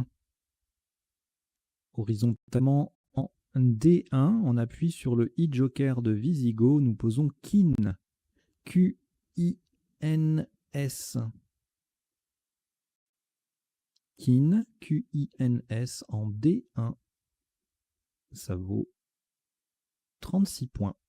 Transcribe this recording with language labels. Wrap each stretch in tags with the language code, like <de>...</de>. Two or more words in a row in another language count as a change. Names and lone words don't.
<fr>Horizontalement en D1, on appuie sur le i-joker de Visigoth. Nous posons Kin. Q-I-N-S. Kin, Q-I-N-S en D1. Ça vaut 36 points.</fr>